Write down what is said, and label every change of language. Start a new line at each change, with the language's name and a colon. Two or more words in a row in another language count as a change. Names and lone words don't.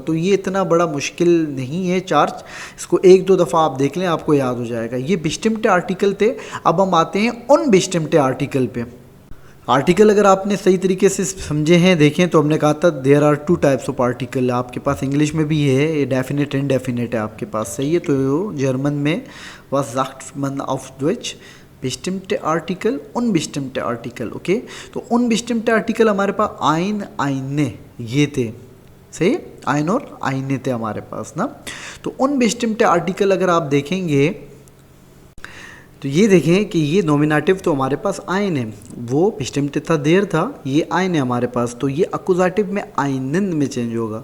Urdu: تو یہ اتنا بڑا مشکل نہیں ہے چارج، اسکو ایک دو دفعہ آپ دیکھ لیں آپکو یاد ہو جائے گا. یہ
German: bestimmte Artikel
Urdu: تھے۔ اب ہم آتے ہیں ان
German: bestimmte Artikel
Urdu: پے. آرٹیکل اگر آپنے صحیح طریقے سے سمجھے ہیں، دیکھیں تو ہمنے کہا تھا
English: there are two types of article.
Urdu: آپکے پاس انگلش میں بھی ہے، یہ
English: definite indefinite
Urdu: ہے آپکے پاس، صحیح ہے. تو جرمن میں
German: was sagt man auf Deutsch bestimmte Artikel, unbestimmte Artikel,
Urdu: ओके। تو
German: unbestimmte Artikel
Urdu: ہمارے پاس
German: ein eine
Urdu: یہ تھے، صحیح، آئن اور آئنے تھے ہمارے پاس نا. تو
German: unbestimmte Artikel
Urdu: اگر آپ دیکھیں گے تو یہ دیکھیں کہ یہ نومینیٹو تو ہمارے پاس آئن ہے، وہ بسٹمپٹ تھا دیر تھا، یہ آئن ہے ہمارے پاس، تو یہ اکوزاٹیو میں آئنن میں چینج ہوگا.